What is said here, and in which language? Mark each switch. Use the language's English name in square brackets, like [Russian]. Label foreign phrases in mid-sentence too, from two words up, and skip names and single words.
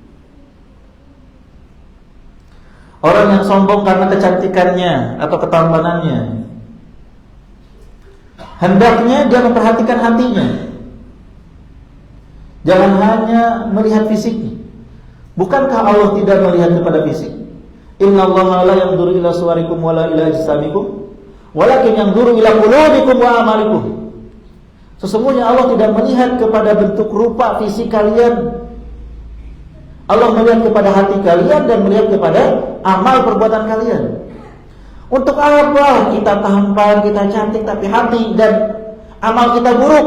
[Indonesian] Orang yang sombong karena kecantikannya atau ketampanannya, hendaknya dia memperhatikan hatinya. Jangan hanya melihat fisiknya. Bukankah Allah tidak melihat kepada fisik? [Arabic] إن الله لا ينظر إلى صوركم ولا إلى أجسامكم ولكن ينظر إلى قلوبكم وأعمالكم. [Indonesian] Sesungguhnya Allah tidak melihat kepada bentuk rupa fisik kalian. Allah melihat kepada hati kalian dan melihat kepada amal perbuatan kalian. Untuk apa kita tampan, kita cantik, tapi hati dan amal kita buruk?